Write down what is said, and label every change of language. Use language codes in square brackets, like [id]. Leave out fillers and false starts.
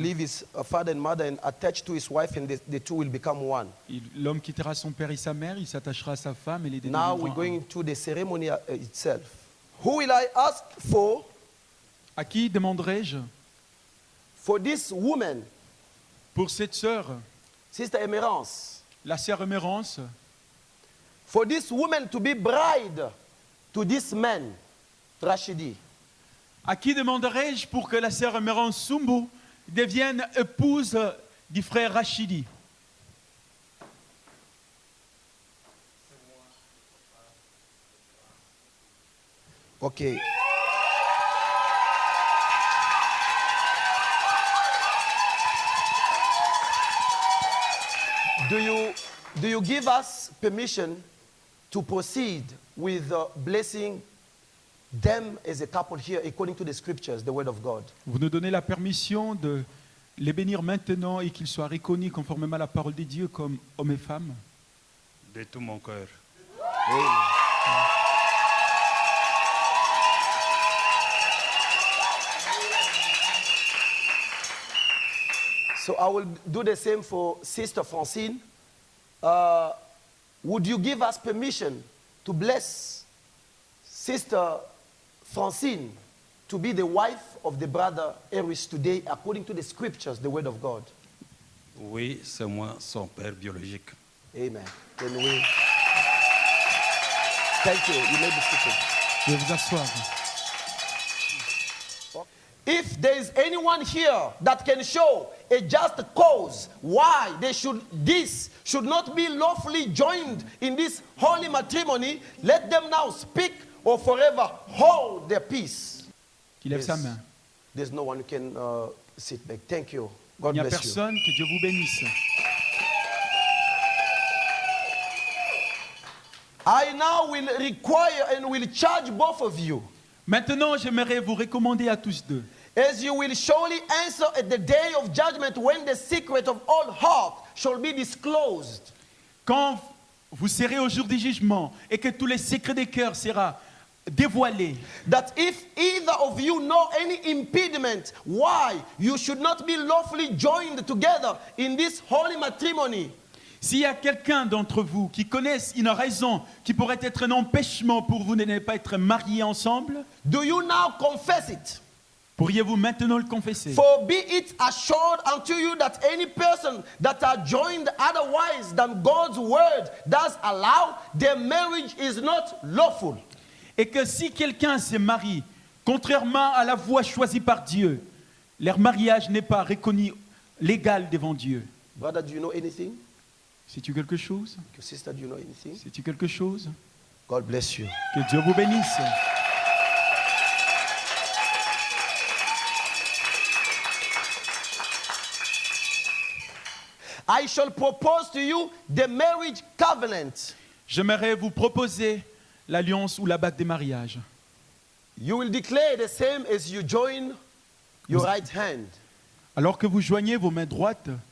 [en] leave his father and mother and attach to his wife, and the two will become one. [fr] L'homme quittera son père et sa mère, il s'attachera à sa femme et les deux [en] Now [fr] deviendront [en] we're [fr] un. [en] going to the ceremony itself. Who will I ask for [fr] À qui demanderai-je [en] this woman, [fr] pour cette sœur, [en] Sister Emerance, [fr] la sœur Emérance, [en] for this woman to be bride to this man, Rashidi? [fr] à qui demanderai-je pour que la sœur Emérance Sumbu devienne épouse du frère Rachidi? [en] Okay. Do you give us permission to proceed with blessing them as a couple here according to the scriptures, the word of God? Vous nous donnez la permission de les bénir maintenant et qu'ils soient reconnus conformément à la parole de Dieu comme hommes et femmes? [fr] De tout mon cœur. [en] So I will do the same for Sister Francine. Would you give us permission to bless Sister Francine to be the wife of the brother Eris today according to the scriptures, the word of God? [fr] Oui, c'est moi son père biologique. [en] Amen. Then we... Thank you. You may be seated. [fr] Je vais vous asseoir. [en] If there is anyone here that can show a just cause why this should not be lawfully joined in this holy matrimony, let them now speak or forever hold their peace. [fr] Qui lève [en] Yes. [fr] sa main. [en] There's no one who can sit back. Thank you. [fr] Il [en] God [fr] n'y a [en] bless you. [fr] personne, que Dieu vous bénisse. [en] I now will require and will charge both of you, [fr] Maintenant, j'aimerais vous recommander à tous deux, [en] as you will surely answer at the day of judgment when the secret of all heart shall be disclosed. [fr] quand vous serez au jour du jugement et que tous les secrets des cœurs seront dévoilés, [en] That if either of you know any impediment why you should not be lawfully joined together in this holy matrimony, [fr] s'il y a quelqu'un d'entre vous qui connaisse une raison qui pourrait être un empêchement pour vous de ne pas être mariés ensemble, [en] do you now confess it? [fr] pourriez-vous maintenant le confesser? [en] For be it assured unto you that any person that are joined otherwise than God's word does allow, their marriage is not lawful. [fr] Et que si quelqu'un se marie, contrairement à la voie choisie par Dieu, leur mariage n'est pas reconnu légal devant Dieu. [en] Brother, do you know anything? [fr] Sais-tu quelque chose? [en] Sister, do you know anything? [fr] Sais-tu quelque chose? [en] God bless you. [fr] Que Dieu vous bénisse. [en] I shall propose to you the marriage covenant. [fr] J'aimerais vous proposer l'alliance ou la bague des mariages. [en] You will declare the same as you join your right hand. [fr] Alors que vous joignez vos mains droites,